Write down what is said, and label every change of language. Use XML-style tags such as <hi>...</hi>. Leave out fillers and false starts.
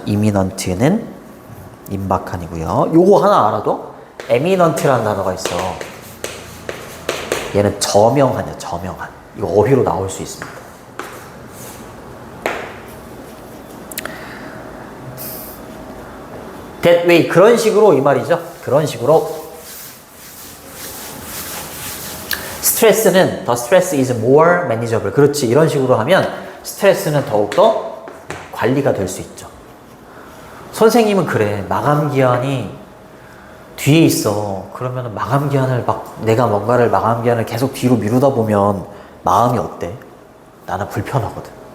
<ko>이미넌트는 임박한이고요. 요거 하나 알아도 에미넌트라는 단어가 있어. 얘는 저명한이야, 저명한. 이거 어휘로 나올 수 있습니다.</ko> <en>That way,</en> <ko>그런 식으로 이 말이죠. 그런 식으로 스트레스는</ko> <en>the stress is more manageable.</en> <ko>그렇지. 이런 식으로 하면 스트레스는 더욱더 관리가 될 수 있죠. 선생님은 그래. 마감 기한이 뒤에 있어. 그러면 마감 기한을 막 내가 뭔가를 마감 기한을 계속 뒤로 미루다 보면 마음이 어때? 나는 불편하거든.</ko>